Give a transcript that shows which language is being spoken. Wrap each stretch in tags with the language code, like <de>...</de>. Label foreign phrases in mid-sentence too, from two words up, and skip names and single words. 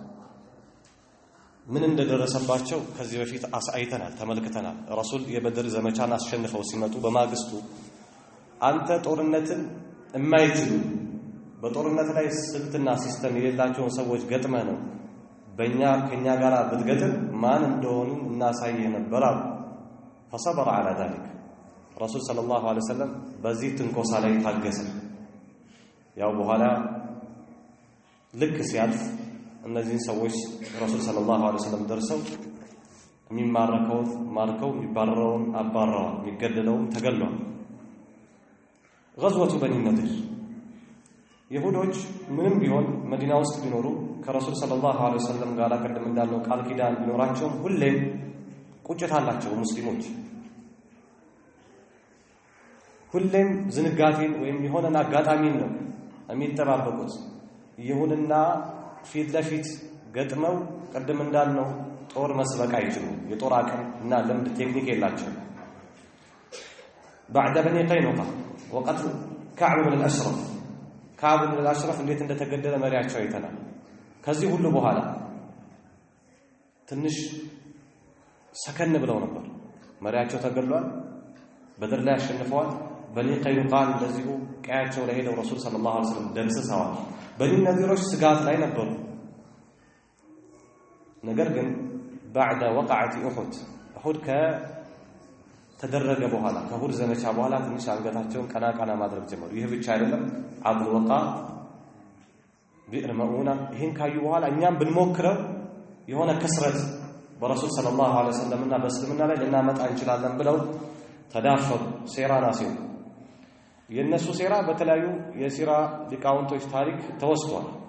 <am>ምን እንደደረሰባቸው ከዚህ በፊት አይተናል፣ ተመልክተናል። ረሱል የበድር ዘመቻን አሸንፈው ሲመጡ በማግስቱ አንተ ጦርነትን የማይችሉ በጦርነት ላይ ስልትና ሲስተም የሌላቸውን ሰዎች ገጥመ ነው ከኛ ጋር ብትገጥም ማን እንደሆኑ እናሳየህ ነበር አሉ።</am> <ar>فصبر على ذلك</ar> <am>ረሱል</am> <ar>صلى الله عليه وسلم</ar> <am>በዚህ ትንኮሳ ላይ ታገሰ። ያው በኋላ ልክ ሲያልፍ እነዚህ ሰዎች ረሱል</am> <ar>صلى الله عليه وسلم</ar> <am>ደርሰው የሚማረከውን ማርከው የሚባረረውን አባረዋል፣ የሚገደለውን ተገሏል።</am> <ar>غزوة بني النضير</ar> <am>ይሁዶች ምንም ቢሆን መዲና ውስጥ ቢኖሩ ከረሱል</am> <ar>صلى الله عليه وسلم</ar> <am>ጋር ቀደም እንዳለው ቃል ኪዳን ቢኖራቸው ሁሌም ቁጭት አላቸው። ሙስሊሞች ሁሌም ዝንጋቴን ወይም የሆነን አጋጣሚን ነው የሚጠባበቁት። ይሁንና ፊት ለፊት ገጥመው ቀደም እንዳልነው ጦር መስበቅ አይችሉም። የጦር አቅም እና ልምድ ቴክኒክ የላቸውም።</am> <ar>بعد بني قينقاع وقتل كعب بن الأشرف كعب بن الأشرف</ar> <am>እንዴት እንደተገደለ መሪያቸው አይተናል። ከዚህ ሁሉ በኋላ ትንሽ ሰከን ብለው ነበር። መሪያቸው ተገድሏል፣ በድር ላይ አሸንፈዋል። በኒ ቀይኑቃዕ እንደዚሁ ቀያቸው ላይ ሄደው ረሱል</am> <ar>صلى الله عليه وسلم</ar> <am>ደምስሰዋል። በኒ ነዚሮች ስጋት ላይ ነበሩ። ነገር ግን</am> <ar>بعد وقعة أحد</ar> <am>ከተደረገ በኋላ ከሁድ ዘመቻ በኋላ ትንሽ አንገታቸውን ቀና ማድረግ ጀመሩ። ይህ ብቻ አይደለም፣ አብዱል ወቃር ቢዕር መኡና ይሄን ካዩ በኋላ እኛም ብንሞክረው የሆነ ክስረት በረሱል</am> <ar>صلى الله عليه وسلم</ar> <am>በእስልምና ላይ ልናመጣ እንችላለን ብለው ተዳፈሩ። ሴራና ሲሉ የነሱ ሴራ በተለያዩ የሲራ ሊቃውንቶች ታሪክ ተወስቷል።</am>